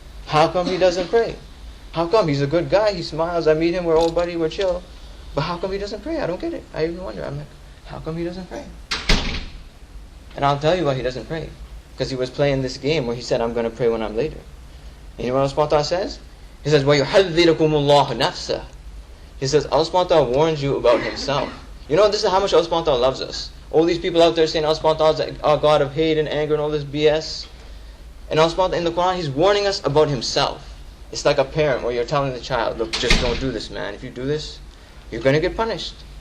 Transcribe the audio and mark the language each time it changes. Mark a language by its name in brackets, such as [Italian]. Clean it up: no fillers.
[English] How come he doesn't pray? How come? He's a good guy. He smiles. I meet him. We're old buddy. We're chill. But how come he doesn't pray? I don't get it. I even wonder. I'm like, how come he doesn't pray? And I'll tell you why he doesn't pray. Because he was playing this game where he said, I'm going to pray when I'm later. And you know what Allah says? He says, [Arabic] وَيُحَذِّرُكُمُ اللَّهُ نَفْسَهُ. [English] He says, Allah warns you about Himself. You know, this is how much Allah loves us. All these people out there saying Allah is a God of hate and anger and all this BS. And Allah in the Quran, He's warning us about Himself. It's like a parent where you're telling the child, look, just don't do this, man. If you do this, you're going to get punished.